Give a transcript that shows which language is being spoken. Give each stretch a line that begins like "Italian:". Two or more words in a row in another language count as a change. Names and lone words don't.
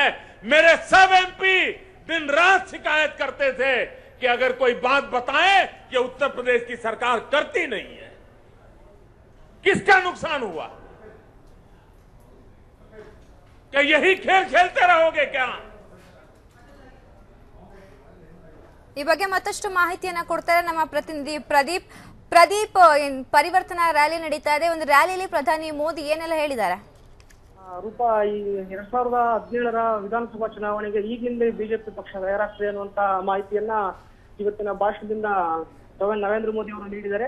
Hindi: मेरे सब एमपी दिन रात शिकायत करते थे कि अगर कोई बात बताए कि उत्तर प्रदेश की सरकार करती नहीं है, किसका नुकसान हुआ? क्या यही खेल खेलते रहोगे क्या?
Kannada: ಈ ಬಗ್ಗೆ ಮತ್ತಷ್ಟು ಮಾಹಿತಿಯನ್ನ ಕೊಡ್ತಾರೆ ನಮ್ಮ ಪ್ರತಿನಿಧಿ ಪ್ರದೀಪ್. ಪರಿವರ್ತನಾ ರ್ಯಾಲಿ ನಡೀತಾ ಇದೆ. ಒಂದು ರ್ಯಾಲಿಯಲ್ಲಿ ಪ್ರಧಾನಿ ಮೋದಿ ಏನೆಲ್ಲ ಹೇಳಿದ್ದಾರೆ? ರೂಪಾ, ಈ 2017ರ ವಿಧಾನಸಭಾ ಚುನಾವಣೆಗೆ ಈಗಿಂದ ಬಿಜೆಪಿ ಪಕ್ಷ ತಯಾರಾಗ್ತದೆ ಅನ್ನುವಂತ ಮಾಹಿತಿಯನ್ನ ಇವತ್ತಿನ ಭಾಷಣದಿಂದ ಪ್ರಧಾನಿ ನರೇಂದ್ರ ಮೋದಿ ಅವರು ನೀಡಿದ್ದಾರೆ.